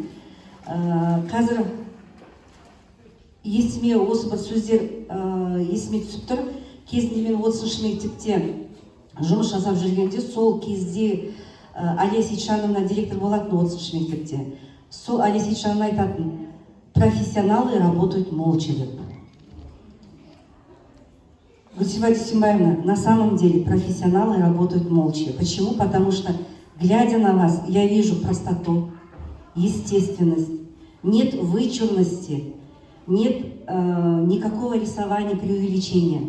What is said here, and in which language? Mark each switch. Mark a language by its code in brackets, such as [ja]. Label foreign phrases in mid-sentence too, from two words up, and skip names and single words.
[kk] Қазір есіме осы бір сөздер есіме түсіп тұр. Кезінде мен 30-шы мектепте жұмыс жасап жүргенде, сол кезде Алия Сейтжановна директор болатын 30-шы мектепте. Сол Алия Сейтжановна айтатын: [ru] профессионалы работают молча деп. Гульсифа Дюсимбаевна, на самом деле профессионалы работают молча. Почему? Потому что, глядя на вас, я вижу простоту, естественность, нет вычурности, нет никакого рисования, преувеличения.